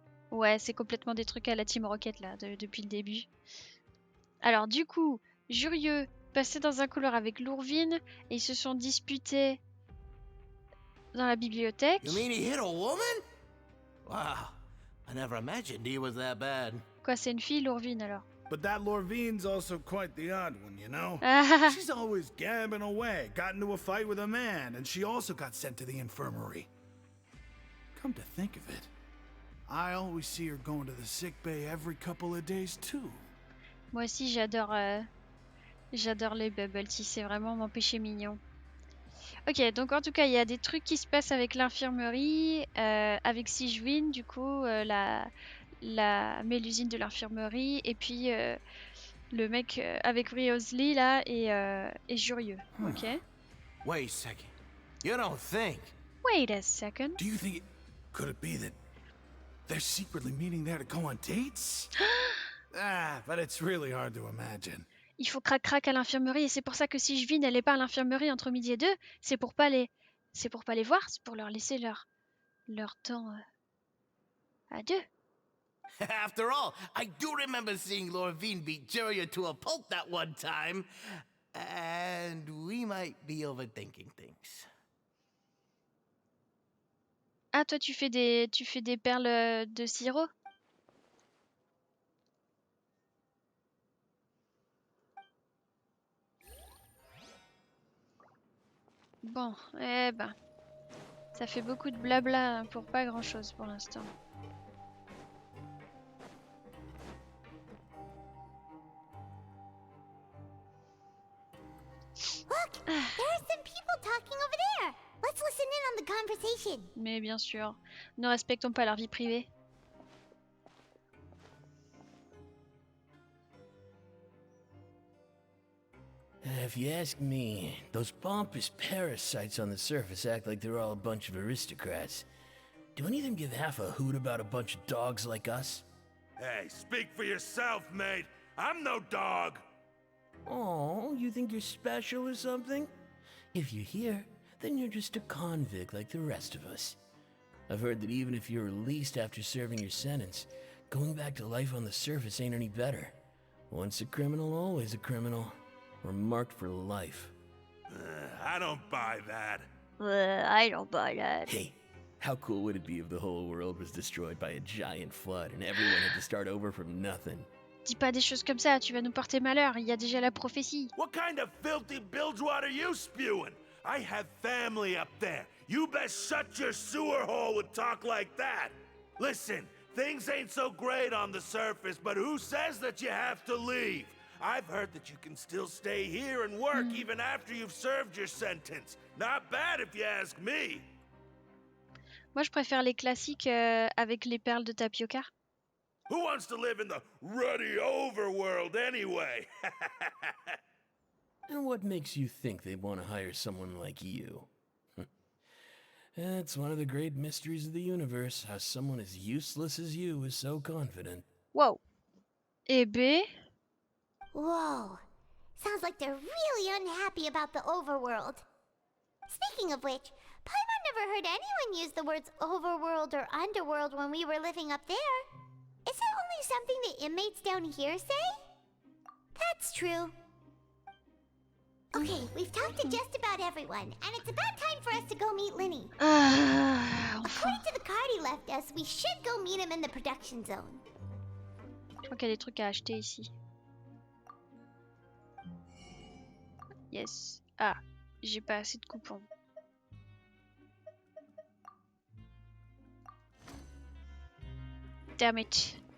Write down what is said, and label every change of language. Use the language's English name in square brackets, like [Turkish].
[French] Ouais, c'est complètement des trucs à la Team Rocket là, depuis le début. Alors du coup, Jurieux passait dans un couloir avec Lourvine et ils se sont disputés dans la bibliothèque. [English] You mean he hit a woman? Wow, I never imagined he was that bad. [French] Quoi, c'est une fille, Lourvine alors? [English] But that Lorvine's also quite the odd one, you know? Ah. She's always gabbing away, got into a fight with a man, and she also got sent to the infirmary. Come to think of it, I always see her going to the sick bay every couple of days too. [French] Moi aussi, j'adore les bubble tea, c'est vraiment mon péché mignon. Ok, donc en tout cas, il y a des trucs qui se passent avec l'infirmerie, avec Sigewin, du coup, la mélusine de l'infirmerie, et puis le mec avec Wriothesley là et Jurieux. Ok. [English] Wait a second. You don't think? Wait a second. Do you think could it be that they're secretly meeting there to go on dates? But it's really hard to imagine. [French] Il faut crac-crac à l'infirmerie et c'est pour ça que si Sigewin elle est pas à l'infirmerie entre midi et 2, c'est pour pas les voir, c'est pour leur laisser leur temps à deux. [English] After all, I do remember seeing Lorvine beat Egeria to a pulp that one time. And we might be overthinking things. [French] Ah, toi tu fais des perles de sirop? Bon, eh ben, ça fait beaucoup de blabla pour pas grand chose pour l'instant. [English] Look, there are some people talking over there. Let's listen in on the conversation. [French] Mais bien sûr, ne respectons pas leur vie privée. [English] If you ask me, those pompous parasites on the surface act like they're all a bunch of aristocrats. Do any of them give half a hoot about a bunch of dogs like us? Hey, speak for yourself, mate. I'm no dog. Oh, you think you're special or something? If you're here, then you're just a convict like the rest of us. I've heard that even if you're released after serving your sentence, going back to life on the surface ain't any better. Once a criminal, always a criminal. We're marked for life. I don't buy that. I don't buy that. Hey, how cool would it be if the whole world was destroyed by a giant flood and everyone had to start over from nothing? [French] Dis pas des choses comme ça, tu vas nous porter malheur, il y a déjà la prophétie. [English] What kind of filthy bilgewater you spewing? I have family up there. You best shut your sewer hole with talk like that. Listen, things ain't so great on the surface, but who says that you have to leave? I've heard that you can still stay here and work even after you've served your sentence. Not bad if you ask me. [French] Moi, je préfère les classiques avec les perles de tapioca. [English] Who wants to live in the ruddy overworld anyway? And what makes you think they'd want to hire someone like you? It's one of the great mysteries of the universe, how someone as useless as you is so confident. [French] Wow. Et B? [English] Whoa. Sounds like they're really unhappy about the overworld. Speaking of which, Paimon never heard anyone use the words overworld or underworld when we were living up there. Is it only something the inmates down here say? That's true. Okay, we've talked to just about everyone, and it's about time for us to go meet Linny. According to the card he left us, we should go meet him in the production zone. [French] Je crois qu'il y a des trucs à acheter ici. [English] Yes. [French] Ah, j'ai pas assez de coupons. [English] Damn it.